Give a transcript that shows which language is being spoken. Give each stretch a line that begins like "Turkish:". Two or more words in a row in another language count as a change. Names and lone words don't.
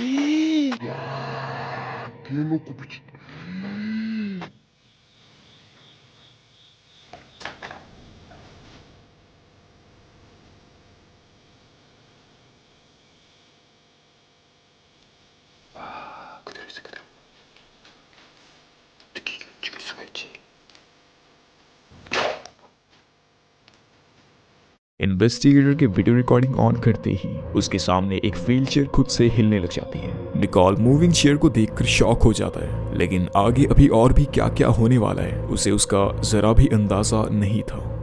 Korean: 와! 대놓고 비치. 그대로 있어 그대로. 특히 죽일 수가 있지.
Hindi: इन्वेस्टिगेटर के
English: video recording
Hindi: ऑन करते ही उसके सामने एक
English: wheel chair
Hindi: खुद से हिलने लग जाती है। निकॉल
English: moving chair
Hindi: को देखकर शॉक हो जाता है, लेकिन आगे अभी और भी क्या क्या होने वाला है उसे उसका जरा भी अंदाजा नहीं था।